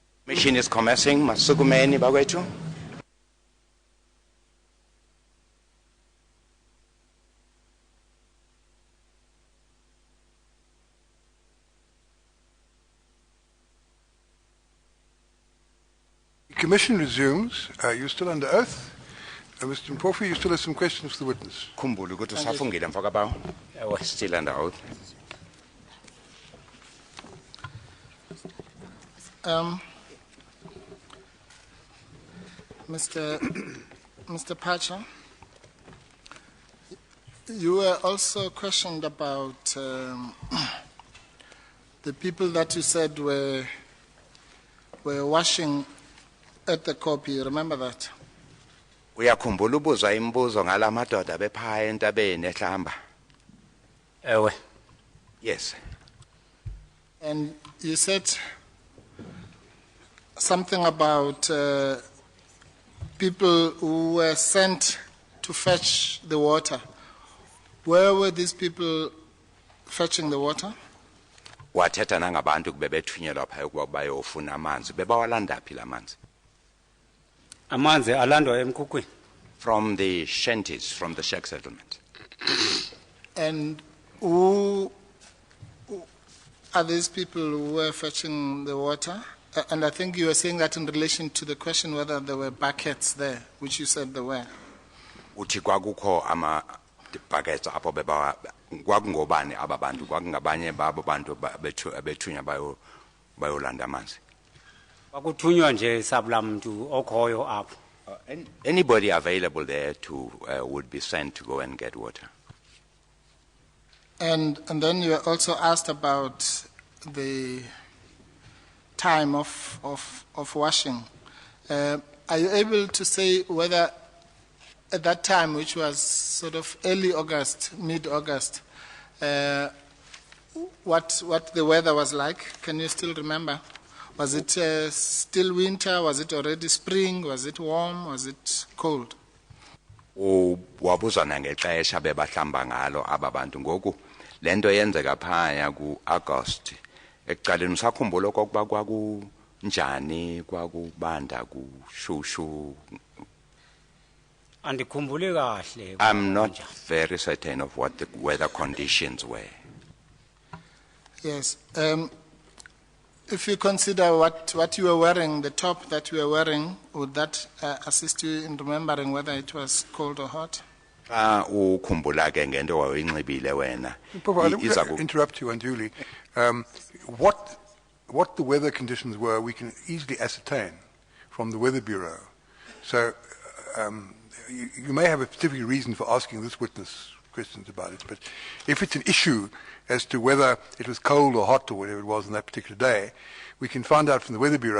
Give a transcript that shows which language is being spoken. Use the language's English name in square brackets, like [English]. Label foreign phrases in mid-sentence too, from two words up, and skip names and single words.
[English] Commission is commencing. [Xhosa] Masukumeni bagwethu. [English] The Commission resumes. You're still under oath. Mr. Mpofu, you still have some questions for the witness. [Xhosa] Khumbula ukuthi usafungile mfakabawo. [English] Ewe still under oath. Mr. Phatsha, you were also questioned about the people that you said were washing at the copy. You remember that? [Xhosa] Uyakhumbula ubuza imibuzo ngalamadoda bephaya entabeni ehlamba. Ewe. [English] Yes. And you said something about people who were sent to fetch the water. Where were these people fetching the water? [Xhosa] Wathetha nangabantu kube bethunyelwa phaya ukuba bayofuna amanzi. Bebawalanda phi lamanzi? Amanzi alandwa emkhukwini. [English] From the shanties, from the shack settlement. And who are these people who were fetching the water? And I think you were saying that in relation to the question whether there were buckets there, which you said there were. [Xhosa] Uthi kwakukho ama buckets apho bebawa kwakungobani ababantu kwakungabanye babo bantu bethunya bayolanda amanzi. Kwakuthunywa nje sabula muntu okhoyo apho. [English] Anybody available there to would be sent to go and get water. And then you were also asked about the time of washing. Are you able to say whether at that time, which was sort of early August, mid-August, what the weather was like? Can you still remember? Was it still winter? Was it already spring? Was it warm? Was it cold? [Xhosa] Wabuza nangexesha bebahlamba ngalo ababantu ngoku lento yenzeka phaya ku-August. Ekuqaleni usakhumbula okokuba kwakunjani, kwakubanda, kushushu? Andikhumbuli kahle. [English] I'm not very certain of what the weather conditions were. Yes. If you consider what you were wearing, the top that you were wearing, would that assist you in remembering whether it was cold or hot? [Xhosa] Ukhumbula ke ngento wayinxibile wena. [English] Let me interrupt you unduly. What the weather conditions were, we can easily ascertain from the Weather Bureau. So you may have a specific reason for asking this witness questions about it, but if it's an issue as to whether it was cold or hot or whatever it was on that particular day, we can find out from the Weather Bureau.